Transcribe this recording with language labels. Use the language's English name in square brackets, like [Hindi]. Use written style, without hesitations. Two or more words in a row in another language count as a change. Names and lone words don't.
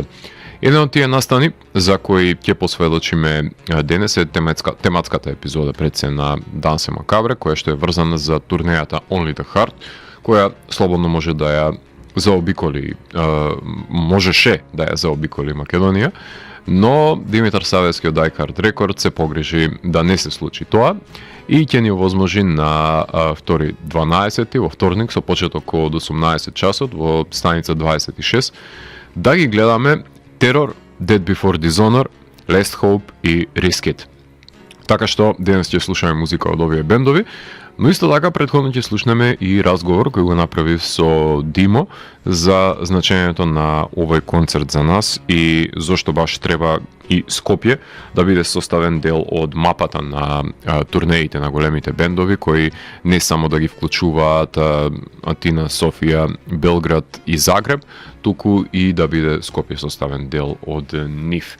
[Macedonian] Еден од тие настани за кои ќе посведочиме денес е тематската епизода пред се на Дансе Макабре, која што е врзана за турнејата Only the Heart, која слободно може да ја заобиколи, можеше да ја заобиколи Македонија, но Димитар Савески од Die Hard Records се погрижи да не се случи тоа и ќе ни овозможи на 2.12 во вторник со почеток од 18 часот во станица 26 да ги гледаме Terror, Dead Before Dishonor, Last Hope и Risk It. Така што денес ќе слушаме музика од овие бендови, но исто така претходно ќе слушнеме и разговор кој го направив со Димо за значењето на овој концерт за нас и зошто баш треба и Скопје да биде составен дел од мапата на турнеите на големите бендови кои не само да ги вклучуваат Атина, Софија, Белград и Загреб, туку и да биде Скопје составен дел од нив.